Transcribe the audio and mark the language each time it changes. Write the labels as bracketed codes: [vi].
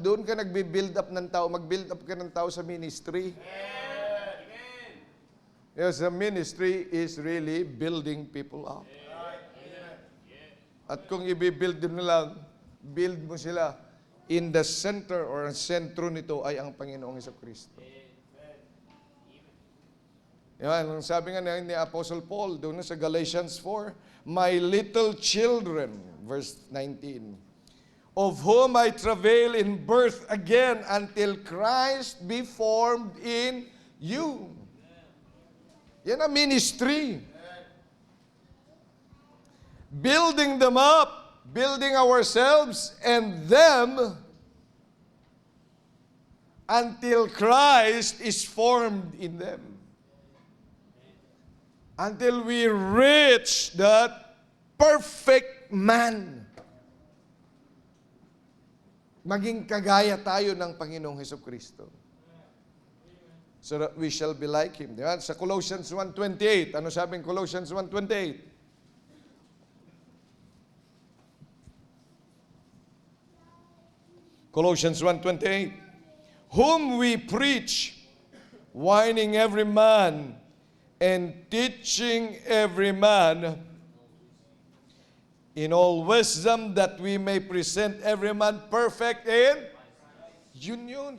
[tl] Doon ka nagbi-build up ng tao. Mag-build up ka ng tao sa ministry. Amen. [en] Yes, the ministry is really building people up. [tl] At kung i-build mo lang, build mo sila. [en] In the center or [tl] ang sentro nito ay ang Panginoong Jesucristo. Yan, ang sabi nga ni Apostle Paul doon sa Galatians 4, [en] my little children, verse 19, of whom I travail in birth again until Christ be formed in you. [tl] Yan ang ministry. [en] Building them up, building ourselves and them until Christ is formed in them. Until we reach that perfect man. [tl] Maging kagaya tayo ng Panginoong Hesukristo. [en] So that we shall be like Him. [tl] Diba? Sa Colossians 1:28, ano sabi ng Colossians 1:28? [en] Colossians 1:28, whom we preach, warning every man and teaching every man in all wisdom, that we may present every man perfect in union.